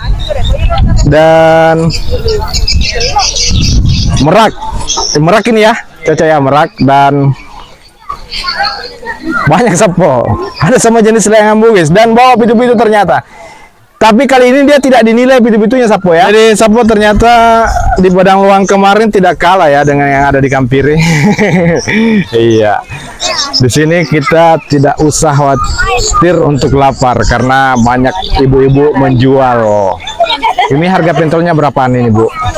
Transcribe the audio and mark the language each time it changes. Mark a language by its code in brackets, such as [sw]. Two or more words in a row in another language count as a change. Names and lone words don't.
[id] Dan merak. Merak ini ya. Cocok ya merak dan banyak Sapo. Ada sama jenis layangan bugis dan bawa pitu-pitu ternyata. Tapi kali ini dia tidak dinilai pitu-pitunya Sapo ya. Jadi Sapo ternyata di Padang Luang kemarin tidak kalah ya dengan yang ada di Kampiri. Iya. Di sini kita tidak usah khawatir untuk lapar karena banyak ibu-ibu menjual. Ini harga pentolnya berapaan ini Bu?